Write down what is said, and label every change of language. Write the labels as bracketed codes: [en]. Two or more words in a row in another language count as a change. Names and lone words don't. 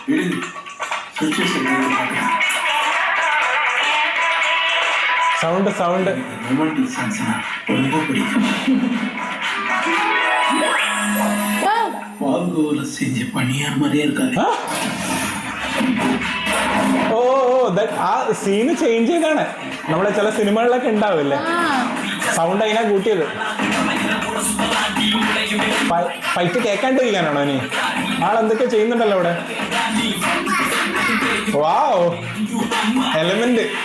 [en] sound sound [ta] ரொமான்டிக் சாங்ஸ்னா ரொம்ப பிடிக்கும். பால்கோவில செஞ்ச பணியார் மாதிரியே இருக்காது. [ml] ഓ ആ [en] scene change [ml] ചെയ്താണ്. നമ്മളെ ചില സിനിമകളിലൊക്കെ ഉണ്ടാവില്ലേ, സൗണ്ട് അതിനാ കൂട്ടിയത്. ഫൈറ്റ് കേൾക്കാണ്ടിരിക്കാനാണോ ഇനി? ആളെന്തൊക്കെ ചെയ്യുന്നുണ്ടല്ലോ അവിടെ. വാവ്, എലമെന്റ്.